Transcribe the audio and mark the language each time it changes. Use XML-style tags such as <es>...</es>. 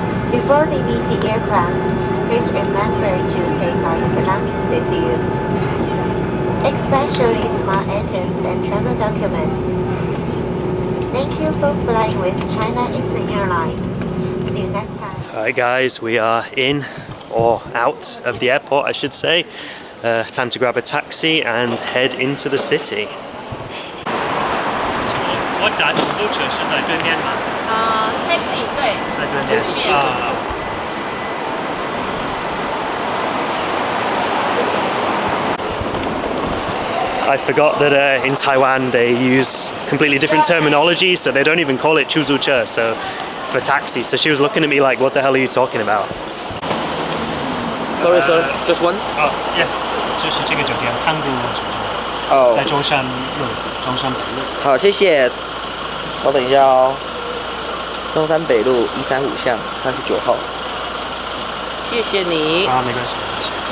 <en>Before leaving the aircraft, please remember to take out your belongings with you, especially small items and travel documents. Thank you for flying with China Eastern Airlines. See you next time. Alright guys, we are in, or out of the airport I should say. Time to grab a taxi and head into the city.</en> <zh>我打出租车是在对面吗？taxi 对，在对面啊。</zh> <en>I forgot that in Taiwan they use completely different terminology, so they don't even call it 出租车, so for taxi. So she was looking at me like, what the hell are you talking about? Sorry, sir. Just one? Oh, yeah.</en> <zh>这是这个酒店汉谷酒店，在中山路、中山北路。好，谢谢。稍等一下哦。中山北路135巷39号。谢谢你。啊，没关系，没关系。</zh>